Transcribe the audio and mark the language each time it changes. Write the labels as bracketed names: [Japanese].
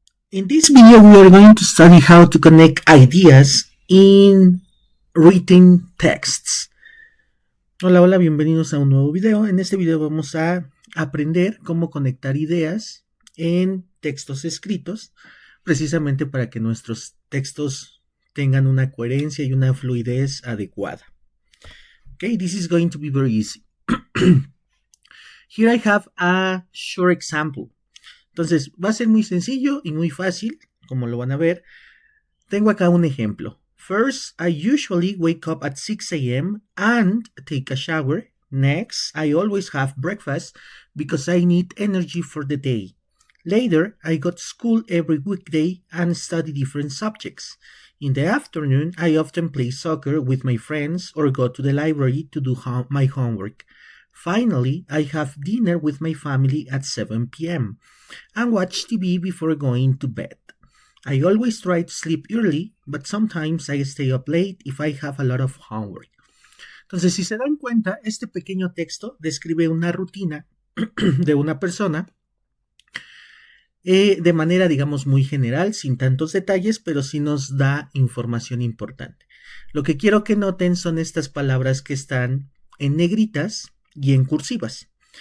[English] In this video, we are going to study how to connect ideas in written texts. [Spanish] Hola, bienvenidos a un nuevo video. En este video vamos a aprender cómo conectar ideas en textos escritos, precisamente para que nuestros textos tengan una coherencia y una fluidez adecuada. [English] Okay, this is going to be very easy. Here I have a short example. [Spanish] Entonces, va a ser muy sencillo y muy fácil, como lo van a ver. Tengo acá un ejemplo. [English] First, I usually wake up at 6 a.m. and take a shower. Next, I always have breakfast because I need energy for the day. Later, I go to school every weekday and study different subjects. In the afternoon, I often play soccer with my friends or go to the library to do my homework. Finally, I have dinner with my family at 7 p.m. and watch TV before going to bed. I always try to sleep early, but sometimes I stay up late if I have a lot of homework. [Spanish] Entonces, si se dan cuenta, este pequeño texto describe una rutina de una persona de manera, digamos, muy general, sin tantos detalles, pero sí nos da información importante. Lo que quiero que noten son estas palabras que están en negritas y en cursivas.